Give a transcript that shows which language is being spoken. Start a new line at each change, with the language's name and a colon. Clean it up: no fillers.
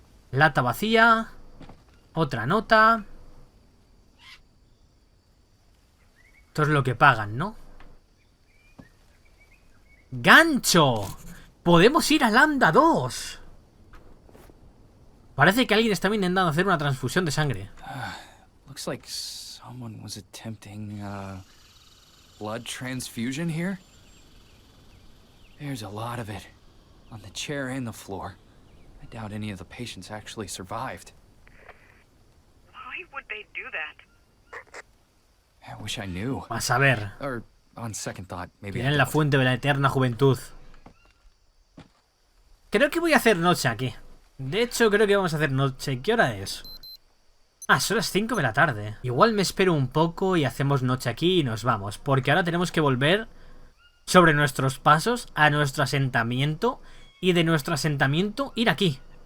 Spanish: Lata vacía. Otra nota. Esto es lo que pagan, ¿no? ¡Gancho! ¡Podemos ir a Lambda 2! Parece que alguien está intentando hacer una transfusión de sangre.
English: Looks like someone was attempting blood transfusion here. There's a lot of it on the chair and the floor. I doubt any of the patients actually survived. Why would they do that? I wish I knew.
Spanish: A saber.
English: Or on second thought, maybe I
Spanish: Tienen la
English: don't.
Spanish: fuente de la eterna juventud. Creo que voy a hacer noche aquí. De hecho, creo que vamos a hacer noche. ¿Qué hora es? Ah, son las 5 de la tarde. Igual me espero un poco y hacemos noche aquí y nos vamos. Porque ahora tenemos que volver sobre nuestros pasos a nuestro asentamiento y de nuestro asentamiento ir aquí.